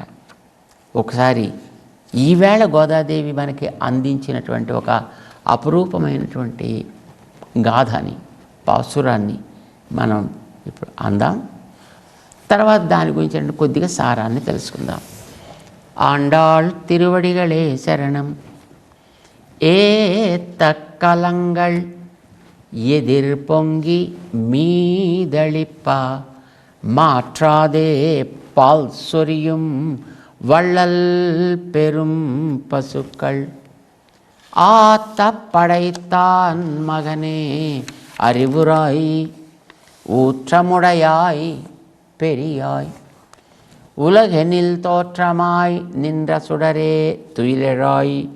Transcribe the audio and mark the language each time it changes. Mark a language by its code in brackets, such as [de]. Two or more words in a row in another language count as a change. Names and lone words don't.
[te] ఒకసారి ఈవేళ గోదాదేవి మనకి అందించినటువంటి ఒక అపురూపమైనటువంటి గాథని, పాసురాన్ని మనం ఇప్పుడు అందాం. తర్వాత దాని గురించి కొద్దిగా సారాన్ని తెలుసుకుందాం. [ta] ஆண்டாள் திருவடிகளே சரணம் ஏத்தக்கலங்கள் எதிர்பொங்கி மீதளிப்ப மாற்றாதே பால் சொரியும் வள்ளல் பெரும் பசுக்கள் ஆத்த படைத்தான் மகனே அறிவுராய் ஊற்றமுடையாய் பெரியாய் உலகெனில் தோற்றமாய் நின்ற சுடரே துயிலெழாய்